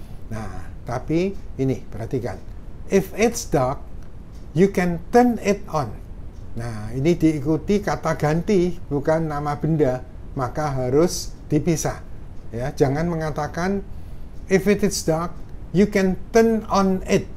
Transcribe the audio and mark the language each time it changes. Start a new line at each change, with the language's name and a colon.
Indonesian: Nah, tapi ini perhatikan.
English: If it's dark, you can turn it on.
Indonesian: Nah, ini diikuti kata ganti, bukan nama benda, maka harus dipisah. Ya, jangan mengatakan
English: if it is dark, you can turn on it.